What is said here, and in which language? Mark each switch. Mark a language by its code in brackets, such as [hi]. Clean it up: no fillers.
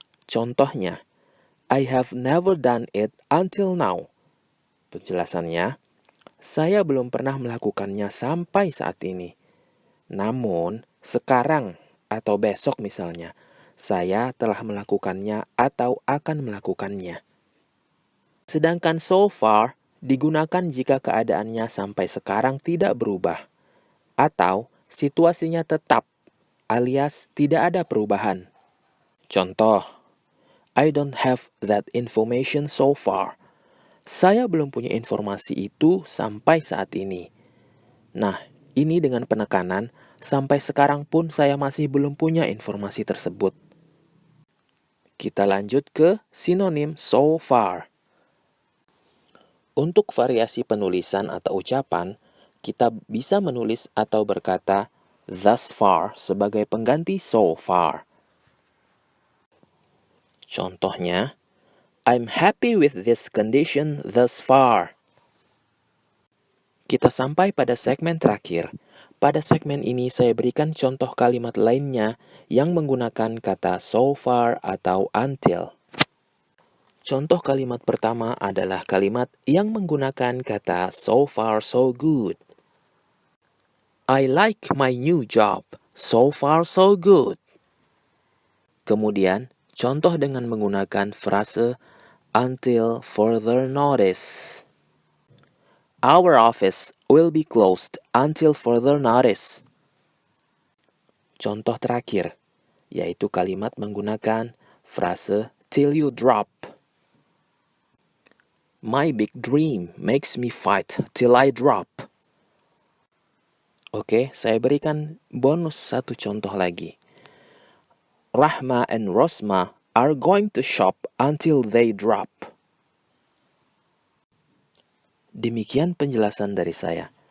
[id] Contohnya, [en] I have never done it until now. [id] Penjelasannya, saya belum pernah melakukannya sampai saat ini. Namun, sekarang atau besok misalnya, saya telah melakukannya atau akan melakukannya. Sedangkan so far digunakan jika keadaannya sampai sekarang tidak berubah atau situasinya tetap alias tidak ada perubahan. Contoh, [en] I don't have that information so far. [id] Saya belum punya informasi itu sampai saat ini. Nah, ini dengan penekanan, sampai sekarang pun saya masih belum punya informasi tersebut. Kita lanjut ke sinonim so far. Untuk variasi penulisan atau ucapan, kita bisa menulis atau berkata thus far sebagai pengganti so far. Contohnya, [en] I'm happy with this condition thus far. [id] Kita sampai pada segmen terakhir. Pada segmen ini saya berikan contoh kalimat lainnya yang menggunakan kata so far atau until. Contoh kalimat pertama adalah kalimat yang menggunakan kata so far so good. [en] I like my new job. So far so good. [id] Kemudian, contoh dengan menggunakan frase until further notice. [en] Our office will be closed until further notice. [id] Contoh terakhir, yaitu kalimat menggunakan frase till you drop. [en] My big dream makes me fight till I drop. [id] Oke, saya berikan bonus satu contoh lagi. [en] Rahma and Rosma are going to shop until they drop. [id] Demikian penjelasan dari saya.